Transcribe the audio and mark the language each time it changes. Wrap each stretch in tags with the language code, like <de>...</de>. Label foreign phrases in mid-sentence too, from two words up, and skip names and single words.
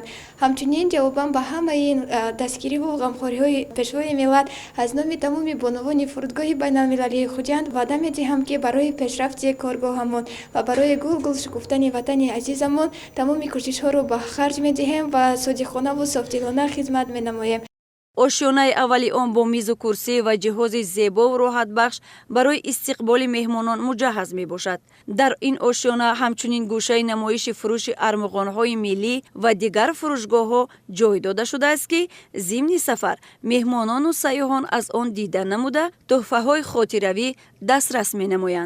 <fa>همچنین جواباً به همه این دستگیری و غمخوری‌های پیشوای ملت از نام تمام بانوان فرودگاه بین‌المللی خوجند وعده می‌دهم که برای پیشرفت کارگاهمان و برای گل شکفتن وطن عزیزمان تمام کوشش‌ها را به خرج می‌دهیم و صادقانه و صافدلانه خدمت می‌نماییم.</fa> <tg>ошёнаи аввали он бо мизу курсӣ ва ҷиҳози зебову роҳатбахш барои истиқболи меҳмонон муҷаҳҳаз мебошад. дар ин ошёна ҳамчунин гӯшаи намоиши фурӯши армуғонҳои миллӣ ва дигар фурӯшгоҳҳо ҷой дода шудааст ки зимни сафар меҳмонону сайёҳон аз он дида намуда тӯҳфаҳои хотиравӣ дастрас менамоянд.</tg>